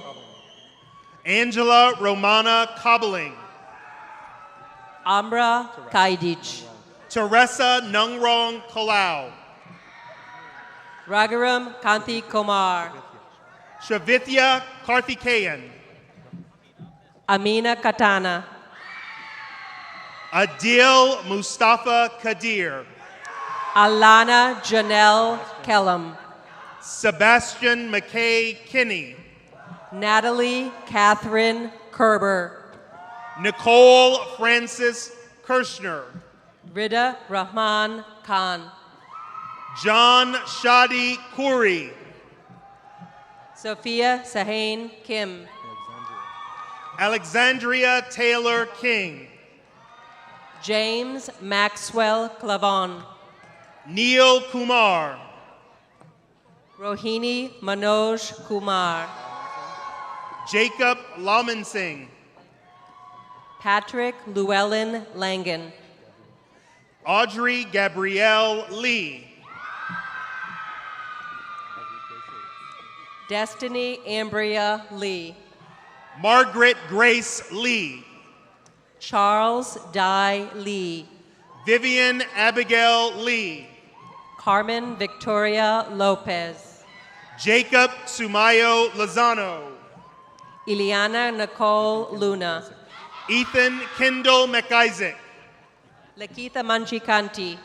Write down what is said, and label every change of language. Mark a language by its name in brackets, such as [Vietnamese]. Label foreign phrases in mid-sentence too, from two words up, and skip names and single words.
[English] Angela Romana Cobbling, Amra Kaidich, Teresa Nungrong Kalau, Ragaram Kanti Kumar, Shavithya Karthikeyan, Amina Katana, Adil Mustafa Kadir, Alana Janelle Kellam, Sebastian McKay Kinney, Natalie Catherine Kerber, Nicole Francis Kirshner, Rida Rahman Khan, John Shadi Khoury, Sophia Sahain Kim, Alexandria Taylor King, James Maxwell Clavon, Neil Kumar, Rohini Manoj Kumar, Jacob Lamansingh, Patrick Llewellyn Langan, Audrey Gabrielle Lee, Destiny Ambria Lee, Margaret Grace Lee, Charles Dye Lee, Vivian Abigail Lee, Carmen Victoria Lopez, Jacob Sumayo Lozano, Ileana Nicole Luna, Ethan Kendall McIsaac, Lakitha Manchikanti,